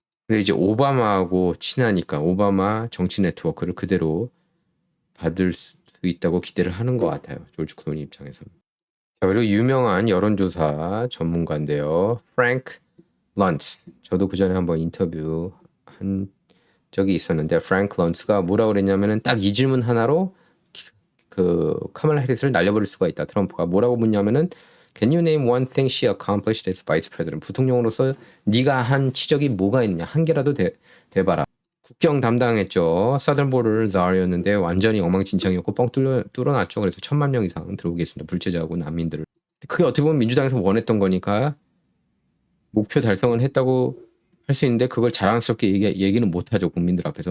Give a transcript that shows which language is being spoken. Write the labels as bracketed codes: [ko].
[ko] 근데 이제 오바마하고 친하니까 오바마 정치 네트워크를 그대로 받을 수 있다고 기대를 하는 것 같아요. 조지 클루니 입장에서는. 자, 그리고 유명한 여론조사 전문가인데요. 프랭크 런츠. 저도 그 전에 한번 인터뷰한 적이 있었는데 프랭크 런츠가 뭐라고 그랬냐면은 딱 이 질문 하나로 그 카멀라 해리스를 날려버릴 수가 있다. 트럼프가 뭐라고 묻냐면은 [en] Can you name one thing she accomplished as vice president? [ko] 부통령으로서 네가 한 치적이 뭐가 있냐? 한 개라도 대봐라. 국경 담당했죠. 사던 보르 자르였는데 완전히 엉망진창이었고 뻥 뚫어놨죠. 그래서 1,000만 명 이상 들어오게 했습니다. 불체자하고 난민들을. 그게 어떻게 보면 민주당에서 원했던 거니까 목표 달성은 했다고 할 수 있는데 그걸 자랑스럽게 얘기는 못하죠. 국민들 앞에서.